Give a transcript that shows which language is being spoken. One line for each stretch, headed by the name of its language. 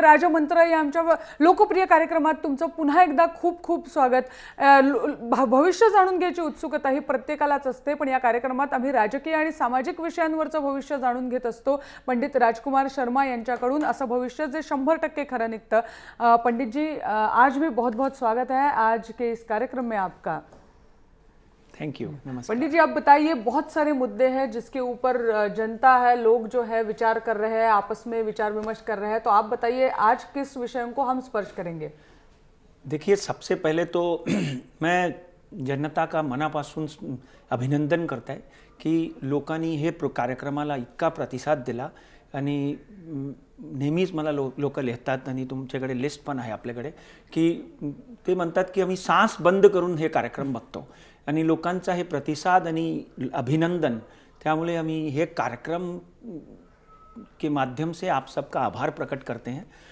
Marathi: राजमंत्र या आमच्या लोकप्रिय कार्यक्रमात तुमचं पुन्हा एकदा खूप खूप स्वागत. भविष्य जाणून घ्यायची उत्सुकता ही प्रत्येकालाच असते, पण या कार्यक्रमात आम्ही राजकीय आणि सामाजिक विषयांवरचं भविष्य जाणून घेत असतो. पंडित राजकुमार शर्मा यांच्याकडून असं भविष्य जे 100% खरं निघतं.
Hindi: पंडित जी, आज भी बहुत बहुत स्वागत है आज के इस कार्यक्रम में आपका.
English: Thank you.
Hindi: पंडित जी, आप बताइए, बहुत सारे मुद्दे हैं जिसके ऊपर जनता है, लोग जो है विचार कर रहे हैं, आपस में विचार विमर्श कर रहे हैं, तो आप बताइए आज किस विषयों को हम स्पर्श करेंगे.
Marathi: देखिए, सबसे पहले तो मैं जनता का मनापासून अभिनंदन करताय की लोकांनी हे कार्यक्रमाला इतका प्रतिसाद दिला आणि नेहमीच मला लोक लिहितात आणि तुमच्याकडे लिस्ट पण आहे आपल्याकडे की ते म्हणतात की आम्ही सांस बंद करून हे कार्यक्रम बघतो आणि लोकांचा हे प्रतिसाद आणि अभिनंदन, त्यामुळे आम्ही हे कार्यक्रम
Hindi: के माध्यम से आप सबका आभार प्रकट करते हैं.